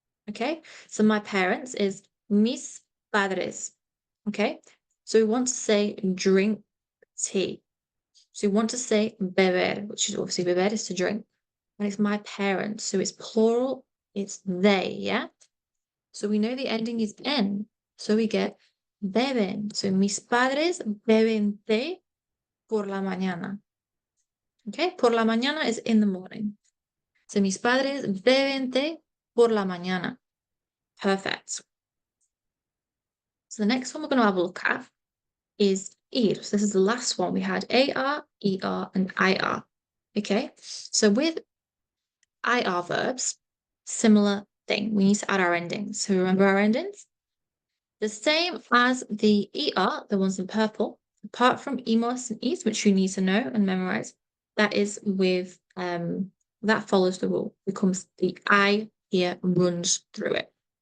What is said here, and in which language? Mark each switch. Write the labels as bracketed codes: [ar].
[en] Okay, so my parents is mis padres. Okay, so we want to say drink tea. So we want to say beber, which is obviously beber is to drink. And it's my parents, so it's plural, it's they, yeah? So we know the ending is en, so we get beben. [es] So mis padres beben té por la mañana. [en] Okay, [es] por la mañana [en] is in the morning. So [es] mis padres beben té por la mañana. [en] Perfect. So the next one we're going to have a look at is ir. So this is the last one. We had AR, ER, and IR. Okay, so with IR verbs, similar thing. We need to add our endings. So remember our endings? The same as the ER, the ones in purple, apart from EMOS and EAS, which you need to know and memorize, that is with, that follows the rule, becomes the I here runs through it.